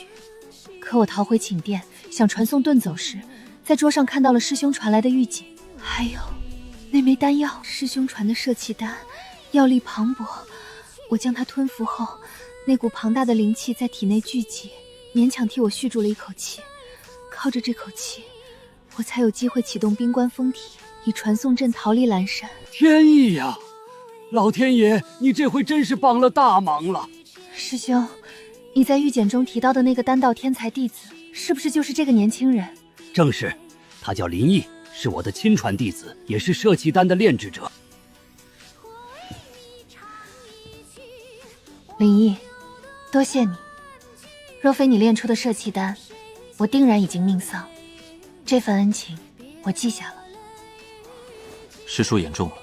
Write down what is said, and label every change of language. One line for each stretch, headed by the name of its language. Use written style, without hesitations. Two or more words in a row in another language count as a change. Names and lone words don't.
Chinese: 可我逃回寢殿，想傳送遁走時，在桌上看到了師兄傳來的玉錦，還有那枚丹藥，師兄傳的攝氣丹，藥力磅礴。我將它吞服後，那股龐大的靈氣在體內聚集，勉強替我續住了一口氣。靠着這口氣，我才有機會啟動冰棺封體，以傳送陣逃離嵐山。天意呀！老天爺，你這回真是幫了大忙了。師兄，你在玉簡中提到的那個丹道天才弟子，是不是就是這個年輕人？正是，他叫林毅，是我的親傳弟子，也是攝氣丹的煉製者。林毅，多謝你。若非你煉出的攝氣丹，我定然已經命喪。這份恩情，我記下了。師叔言重了。